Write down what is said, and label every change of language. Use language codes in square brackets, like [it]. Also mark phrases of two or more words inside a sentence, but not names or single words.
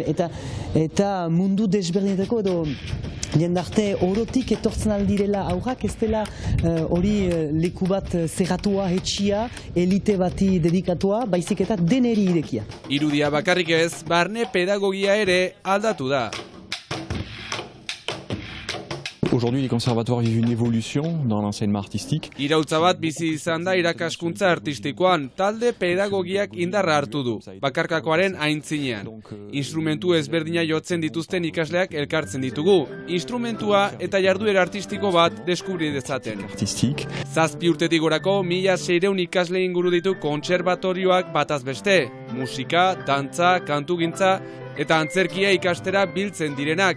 [eu] Eta mundu desberdinetako edo jendarte orotik etortzen aldirela aurrak, ez dela hori leku bat zerratua, etxia, elite bati dedikatua, baizik eta deneri irekia. Irudia bakarrik ez, barne pedagogia ere aldatu da. [fr] Aujourd'hui, les conservatoires vivent une évolution dans l'enseignement artistique. [eu] Iraultza bat bizi izan da irakaskuntza artistikoan, talde pedagogiak indarra hartu du, bakarkakoaren aintzinean. Instrumentu ezberdina jotzen dituzten ikasleak elkartzen ditugu, instrumentua eta jarduera artistiko bat deskubri dezaten. Zazpi urtetik gorako 1600 ikasle inguru ditu kontserbatorioak bataz beste, musika, dantza, kantugintza eta antzerkia ikastera biltzen direnak.